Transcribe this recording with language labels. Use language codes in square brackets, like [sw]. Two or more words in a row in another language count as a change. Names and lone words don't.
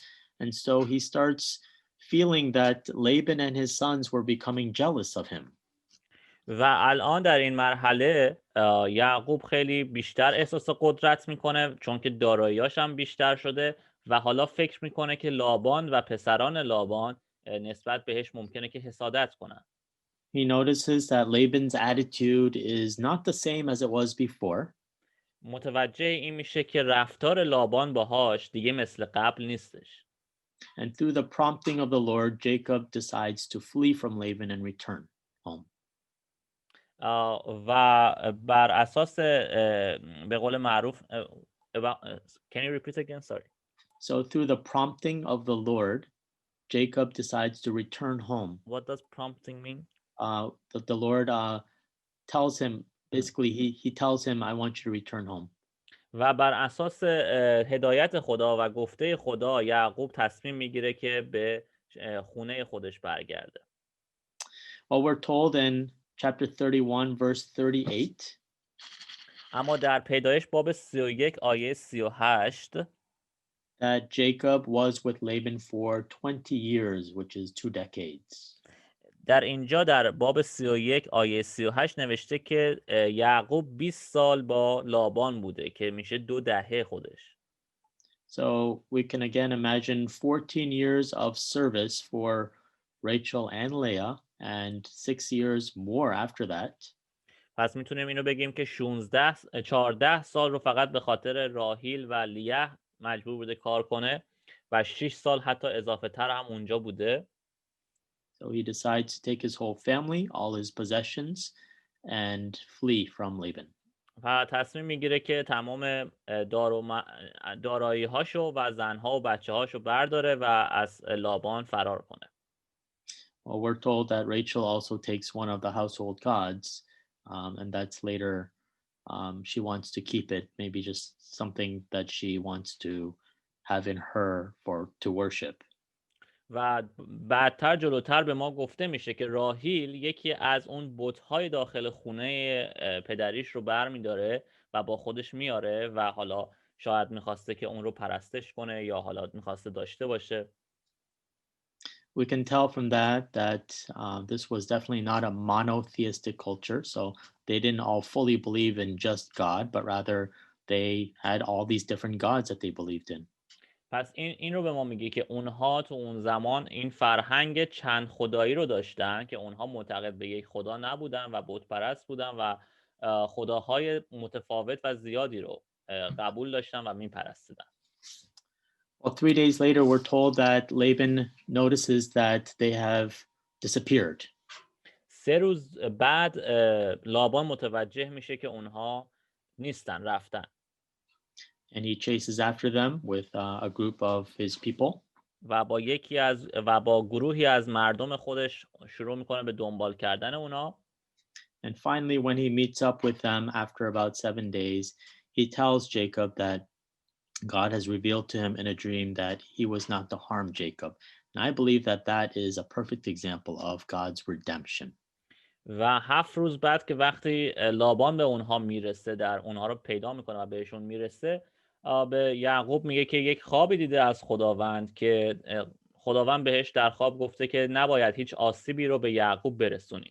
[en] And so he starts feeling that Laban and his sons were becoming jealous of him. [fa] و الان در این مرحله یعقوب خیلی بیشتر احساس قدرت میکنه چون که داراییاش هم بیشتر شده و حالا فکر میکنه که لابان و پسران لابان نسبت بهش ممکنه که حسادت کنن. [en] He notices that Laban's attitude is not the same as it was before. [fa] متوجه این میشه که رفتار لابان باهاش دیگه مثل قبل نیستش. [en] And through the prompting of the Lord, Jacob decides to flee from Laban and return home. [fa] و بر اساس به قول معروف [en] can you repeat again? Sorry. So through the prompting of the Lord, Jacob decides to return home. What does prompting mean? The Lord tells him, basically he tells him, I want you to return home. [fa] و بر اساس هدایت خدا و گفته خدا یعقوب تصمیم میگیره که به خونه خودش برگرده. [en] Well, we're told in chapter 31 verse 38. [fa] اما در پیدایش باب 31 آیه 38 [en] that Jacob was with Laban for 20 years, which is 2 decades. [fa] در اینجا در باب 31 آیه 38 نوشته که یعقوب 20 سال با لابان بوده که میشه 2 دهه خودش. [en] So we can again imagine 14 years of service for Rachel and Leah and 6 years more after that. [fa] پس میتونیم اینو بگیم که 14 سال رو فقط به خاطر راهیل و لیه مجبور بوده کار کنه و 6 سال حتی اضافه تر هم اونجا بوده. [en] So he decides to take his whole family, all his possessions, and flee from Laban. [fa] و تصمیم میگیره که تمام دارایی هاشو و زنها و بچه هاشو برداره و از لابان فرار کنه. [en] Well, we're told that Rachel also takes one of the household gods, and that's later she wants to keep it, maybe just something that she wants to have in her to worship. [fa] و بعدتر جلوتر به ما گفته میشه که راهیل یکی از اون بت‌های داخل خونه پدریش رو برمی‌داره و با خودش میاره و حالا شاید میخواسته که اون رو پرستش کنه یا حالا میخواسته داشته باشه. [en] We can tell from that this was definitely not a monotheistic culture, so they didn't all fully believe in just God, but rather they had all these different gods that they believed in. [fa] پس این رو به ما میگه که اونها تو اون زمان این فرهنگ چند خدایی رو داشتن که اونها معتقد به یک خدا نبودن و بت پرست بودن و خداهای متفاوت و زیادی رو قبول داشتن و میپرستیدن. [en] Well, 3 days later, we're told that Laban notices that they have disappeared. [fa] 3 3 روز بعد لابان متوجه میشه که اونها نیستن، رفتن. [en] And he chases after them with a group of his people. [fa] و با گروهی از مردم خودش شروع میکنه به دنبال کردن اونا. [en] And finally, when he meets up with them after about 7 days, he tells Jacob that God has revealed to him in a dream that he was not to harm Jacob. And I believe that that is a perfect example of God's redemption. [fa] و 7 روز بعد که وقتی لابان به اونها میرسه، در اونها رو پیدا میکنه و بهشون میرسه، به یعقوب میگه که یک خوابی دیده از خداوند که خداوند بهش در خواب گفته که نباید هیچ آسیبی رو به یعقوب برسونی.